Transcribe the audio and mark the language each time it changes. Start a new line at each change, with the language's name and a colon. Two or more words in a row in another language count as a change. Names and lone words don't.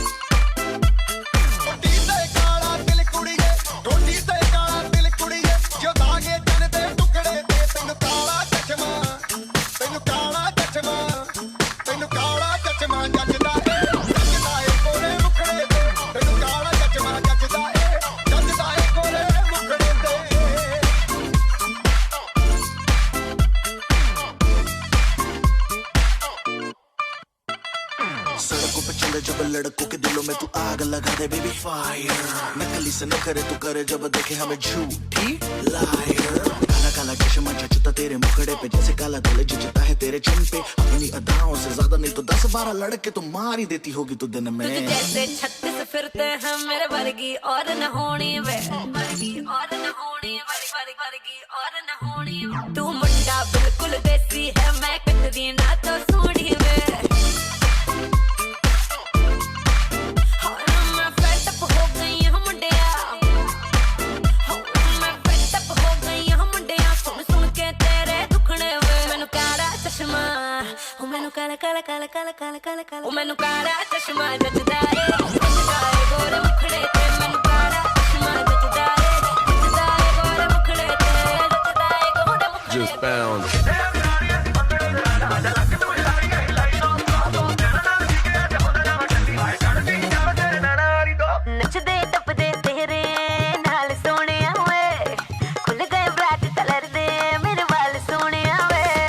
Punjabi: ਟੋਡੀ ਤੇ ਕਾਲਾ ਦਿਲ ਕੁੜੀਏ ਟੋਡੀ ਤੇ ਕਾਲਾ ਦਿਲ ਕੁੜੀਏ ਜੋ ਦਾਗੇ ਚੰਨ ਦੇ ਟੁਕੜੇ ਤੇ ਤੈਨੂੰ ਕਾਲਾ ਚਸ਼ਮਾ ਤੈਨੂੰ ਕਾਲਾ ਚਸ਼ਮਾ ਤੈਨੂੰ ਕਾਲਾ ਚਸ਼ਮਾ ਜੱਜਦਾ ਏ ਕੋਲੇ ਮੁਖੜੇ ਤੇ ਤੈਨੂੰ ਕਾਲਾ ਚਸ਼ਮਾ ਜੱਜਦਾ ਏ ਕੋਲੇ ਮੁਖੜੇ ਤੇ
Hindi: सड़कों पे चले जब लड़कों के दिलों में तू आग लगा दे
English: baby fire
Hindi: नकली से न करे तू करे जब देखे हमें झूठी लायर काला काला चश्मा जचता तेरे मुखड़े पे जैसे काला दिल जचता है तेरे चिन पे अपनी अदाओं से ज्यादा नहीं तो 10-12 लड़के तो मार ही देती होगी तू दिन में तुझ जैसे 36 फिरते हैं
Punjabi: ਮੇਰੇ ਵਰਗੀ ਔਰ ਨ ਹੋਣੀ ਵੇ ਵਰਗੀ ਔਰ ਨ ਹੋਣੀ ਵਰਗੀ ਔਰ ਨ ਹੋਣੀ ਤੂ ਮੁੰਡਾ ਬਿਲਕੁਲ ਦੇਸੀ ਹੈ ਮੈਂ ਕਟਦੀ ਨਾ ਤੋ ਸੋਨੀ ਵੇ ਮੈਂ
English: fed up
Punjabi: ਹੋ ਗਈ ਹੂੰ ਮੁੰਡਿਆ ਮੈਂ
English: fed up
Punjabi: ਹੋ ਗਈ ਹੂੰ ਮੁੰਡਿਆ ਸੁਣ ਸੁਣ ਕੇ ਤੇਰੇ ਦੁਖਨੇ ਵੇ ਮੈਨੂੰ ਕਾਲਾ ਚਸ਼ਮਾ ਓ ਮੈਨੂੰ ਕਾਲਾ ਕਾਲਾ ਕਾਲਾ ਕਾਲਾ ਕਾਲਾ ਕਾਲਾ ਕਾਲਾ ਓ ਮੈਨੂੰ ਕਾਲਾ ਚਸ਼ਮਾ ਜਚਦਾ ਏ ਗੋਰੇ ਮੁਖੜੇ ਤੇ ਮੈਨੂੰ ਕਾਲਾ ਚਸ਼ਮਾ ਜਚਦਾ ਏ ਗੋਰੇ ਮੁਖੜੇ ਤੇ ਜਚਦਾ ਏ ਗੋਰੇ ਮੁਖੜੇ
English: Just found.
Punjabi: ਨੱਚਦੇ ਟੱਪਦੇ ਤੇਰੇ ਨਾਲ ਸੋਹਣਿਆ ਵੇ ਖੁੱਲ ਗਏ ਬਲੈਕ ਕਲਰ ਦੇ ਮੇਰੇ ਵਾਲ ਸੋਹਣਿਆ ਵੇ